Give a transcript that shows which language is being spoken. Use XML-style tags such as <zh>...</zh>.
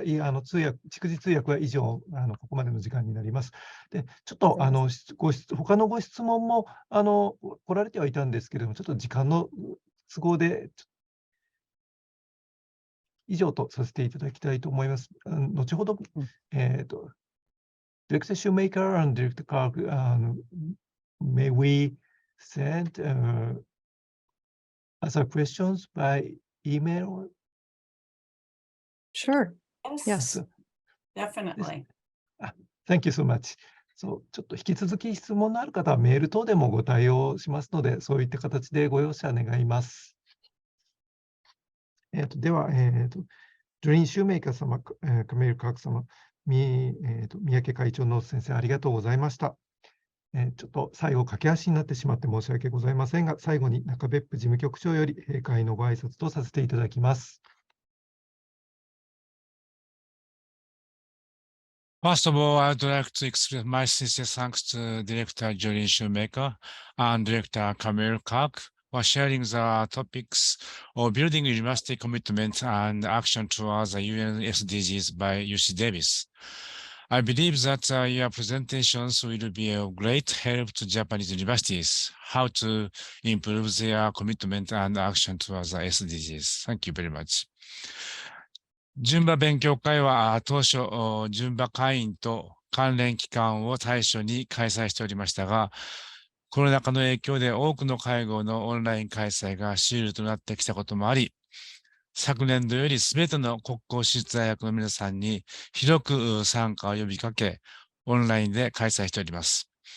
<ja>逐次通訳は以上、ここまでの時間になります。で、ちょっと他のご質問も来られてはいたんですけれども、ちょっと時間の都合で以上とさせていただきたいと思います。後ほど、</ja> <en>Director Shoemaker and Director Kirk, may we send other questions by email? Sure. Yes, Yes. definitely. Thank you so much.</en> <ja>そう、ちょっと引き続き質問のある方はメール等でもご対応しますので、そういった形でご容赦願います。では、Jolynn Shoemaker様、Camille Kirk様、三宅会長の先生、ありがとうございました。ちょっと最後、駆け足になってしまって申し訳ございませんが、最後に中別府事務局長より閉会のご挨拶とさせていただきます。</ja> <en>First of all, I would like to express my sincere thanks to Director Jolynn Shoemaker and Director Camille Kirk for sharing the topics of building university commitment and action towards the UN SDGs by UC Davis. I believe that your presentations will be of great help to Japanese universities, how to improve their commitment and action towards the SDGs. Thank you very much.</en> <ja>JUNBA 勉強会は当初、JUNBA会員と関連機関を対象に開催しておりましたが、コロナ禍の影響で多くの会合のオンライン開催が主流となってきたこともあり、昨年度よりすべての国公私立大学の皆さんに広く参加を呼びかけ、オンラインで開催しております。</ja>